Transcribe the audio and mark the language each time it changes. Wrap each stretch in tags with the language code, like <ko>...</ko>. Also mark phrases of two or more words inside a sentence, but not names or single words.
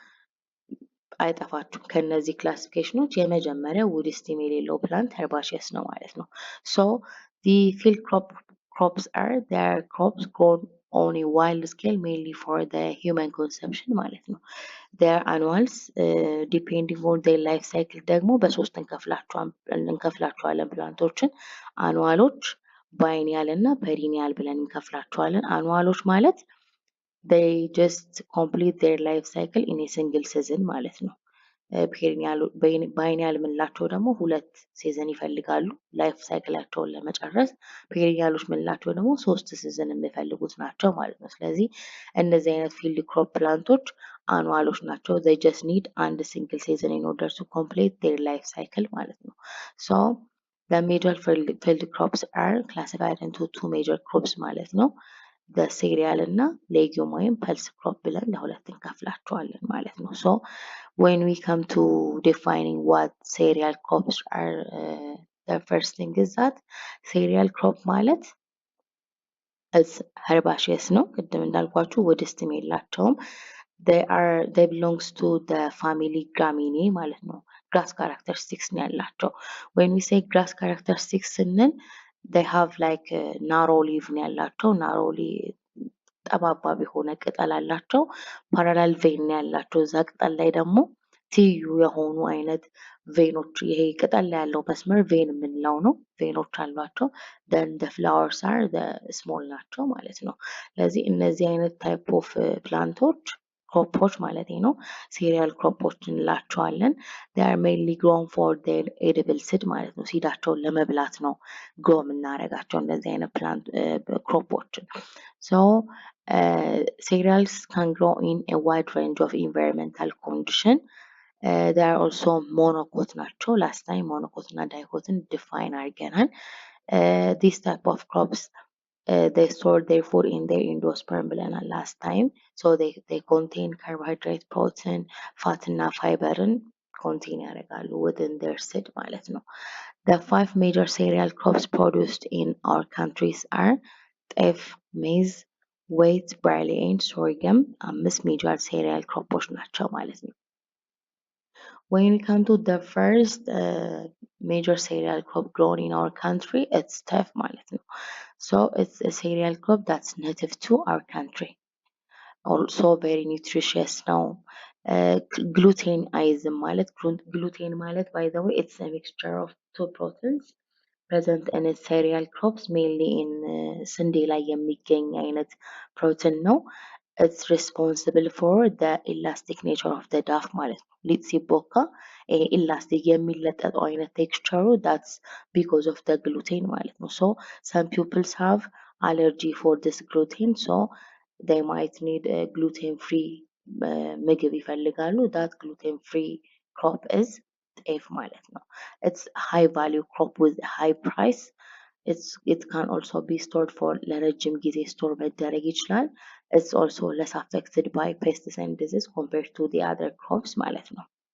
<am>አይጠፋችሁም። ከነዚህ ክላሲፊኬሽኖች የመጀመሪያው</am> <en>wood stem</en> <am>የሌለው ፕላንት herbaceous ነው ማለት ነው።</am> <en>So the field crops are their crops grown on a wild scale mainly for the human consumption</en> <am>ማለት ነው።</am> <en>their annuals depending on their life cycle</en> <am>ደግሞ በሶስት እንከፍላቸዋለን ፕላንቶችን። አኑዋሎች፣ ባይኒያል እና ፐሪኒያል ብለን እንከፍላቸዋለን። አኑዋሎች ማለት</am> <en>they just complete their life cycle in a single season</en> <am>ማለት ነው። ባይኒያል ምንላቸው ደግሞ ሁለት ሲዝን ይፈልጋሉ ላይፍ ሳይክላቸውን ለመጨረስ። ፔሪኒያሎች ምንላቸው ደግሞ 3 ሲዝን የሚፈልጉት ናቸው ማለት ነው። ስለዚህ እነዚህ አይነት ፊልድ ክሮፕ ፕላንቶች አኑዋሎች ናቸው።</am> <en>they just need</en> <am>አንድ</am> <en>single season in order to complete their life cycle</en> <am>ማለት ነው።</am> <en>So the major field crops are classified into two major crops</en> <am>ማለት ነው። በሴሪያል እና ሌጊዮም ወይም ፐልስ ክሮፕ ብለን ለሁለት እንከፍላቸዋለን ማለት ነው።</am> <en>ሶ When we come to defining what cereal crops are, the first thing is that cereal crop ማለት herbaceous ነው።</en> <am>ቅድም እንዳልኳችሁ</am> <en>wood stem የላቸውም። they belongs to the family Gramineae</en> <am>ማለት ነው።</am> <en>grass characteristics</en> <am>ነው ያላቸው።</am> <en>when we say grass characteristics ስንል they have like narrow leaf</en> <am>ነው ያላቸው።</am> <en>narrow</en> <am>ጠባባቢ የሆነ ቅጠል አላቸው።</am> <en>parallel vein</en> <am>ነው ያላቸው። እዛ ቅጠል ላይ ደግሞ ትይዩ የሆኑ አይነት ቬኖች ይሄ ቅጠል ላይ ያለው መስመር ቬን የምንለው ነው። ቬኖች አሏቸው።</am> <en>then the flowers are the small</en> <am>ናቸው ማለት ነው። ስለዚህ እነዚህ አይነት</am> <en>type of</en> <am>ፕላንቶች ክሮፖች ማለት ነው ሲሪያል ክሮፖች እንላቸዋለን።</am> <en>they are mainly grown for their edible seed</en> <am>ማለት ነው። ሲዳቸውን ለመብላት ነው ግሮ የምናደርጋቸው እንደዚህ አይነት ፕላንት ክሮፖችን</am> <en>so cereals can grow in a wide range of environmental condition. They are also monocot ናቸው። last time monocot እና dicot define አድርገናል። This type of crops they store their food in their endosperm ብለናል last time. So they contain carbohydrate, protein, fat እና fiberን contain ያደርጋሉ within their seed</en> <am>ማለት ነው።</am> <en>The 5 major cereal crops produced in our countries are teff, maize, wheat, barley and sorghum. 5 major cereal crops</en> <am>ናቸው ማለት ነው።</am> <en>When we come to the first major cereal crop grown in our country, it's teff</en> <am>ማለት ነው.</am> <en>So it's a cereal crop that's native to our country. Also very nutritious ነው። gluten</en> <am>አይዝም ማለት</am> <en>gluten ማለት by the way it's a mixture of two proteins present in cereal crops mainly in</en> <am>ስንዴ ላይ የሚገኝ አይነት ፕሮቲን ነው።</am> <en>it's responsible for the elastic nature of the dough</en> <am>ማለት ነው። ሊጥ ሲቦካ ኢላስቲክ የሚለጠጠው አይነት ቴክስቸሩ</am> <en>that's because of the gluten</en> <am>ማለት ነው።</am> <en>so some people have allergy for this gluten so they might need a gluten free</en> <am>ምግብ ይፈልጋሉ</am> <en>that gluten free crop is</en> <am>ጤፍ ማለት ነው።</am> <en>it's high value crop with high price. It can also be stored for</en> <am>ለረጅም ጊዜ ስቶር መደረግ ይችላል።</am> <en>It's also less affected by pests and disease compared to the other crops</en> <am>ማለት ነው።</am>